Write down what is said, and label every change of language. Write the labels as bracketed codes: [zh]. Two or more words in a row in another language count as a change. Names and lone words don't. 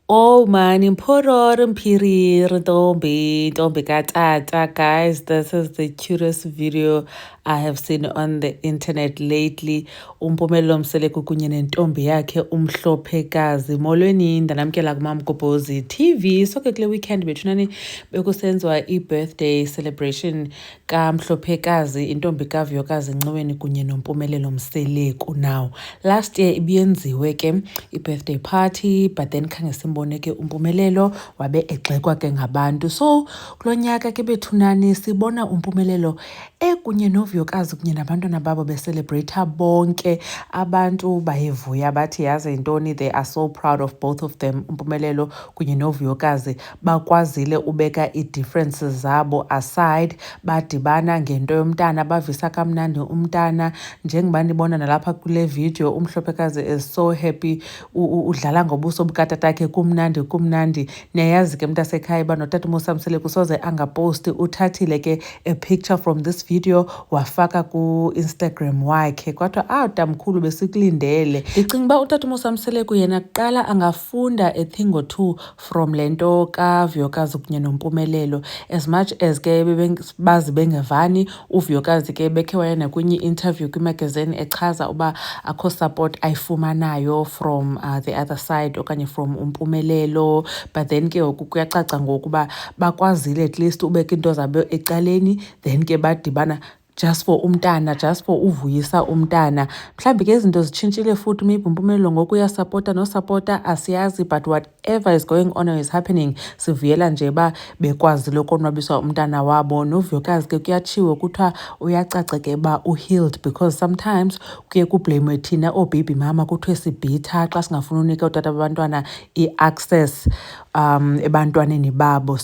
[en] Oh man, Imporor Mpiri Ntombi Katata, guys. This is the cutest video I have seen on the internet lately. [xh] Umpumelelo Mseleku kunye nentombi yakhe umhlophekazi. Molweni ndanamkela kuMamgobhozi TV. So ke kule weekend bethunani bekusenziwa i- [en] birthday celebration [xh] kamhlophekazi intombi kaVuyokazi Ncweni kunye noMpumelelo Mseleku. [en] Now last year [xh] ibiyenziwe ke i- [en] birthday party, but then [xh] khange simbone ke uMpumelelo wabe egxekwa ke ngabantu. So kulo nyaka ke bethunani sibona uMpumelelo kunye noVuyokazi kunye nabantwana babo becelebrate bonke. Abantu bayevuya bathi yazi yintoni, [en] they are so proud of both of them, [xh] uMpumelelo kunye noVuyokazi. Bakwazile ubeka i-differences zabo aside, badibana ngento yomntana, bavisa kamnandi umntana. Njengoba nibona nalapha kule video, umhlophekazi [en] is so happy, [xh] udlala ngobuso bukatatakhe, kumnandi. Niyayazi ke mntasekhaya uba notata uMusa Mseleku soze angaposti. Uthathile ke [en] a picture from this video [xh] wafaka ku-Instagram wakhe, kwathiwa tamkhulu besikulindele. Ndicinga uba utata uMusa Mseleku yena kuqala angafunda [en] a thing or two from [xh] le nto kaVuyokazi kunye noMpumelelo. [en] As much as [xh] ke bazi bengevani, uVuyokazi ke bekhe wayena kwenye interview kwimagazine echaza uba akho support ayifumanayo [en] from the other side [xh] okanye from uMpumelelo. [en] But then [xh] ke ngoku kuyacaca ngokuba bakwazile [en] at least [xh] ubeka into zabo ecaleni, then ke badibana [en] just for [xh] umntana, [en] just for [xh] uvuyisa umntana. Mhlawumbi ke izinto zitshintshile futhi, maybe uMpumelelo ngoku uyasapota nosapota asiyazi, [en] but whatever is going on or is happening, [xh] sivuyela nje ba bekwazile ukonwabisa umntana wabo. NoVuyokazi ke kuyatshiwo kuthiwa uyacaca ke ba uhealed, [en] because sometimes [xh] kuye kublamewe thina [en] baby mama [xh] kuthiwe sibhitha xa singafuna unika utata babantwana i-access ebantwaneni babo.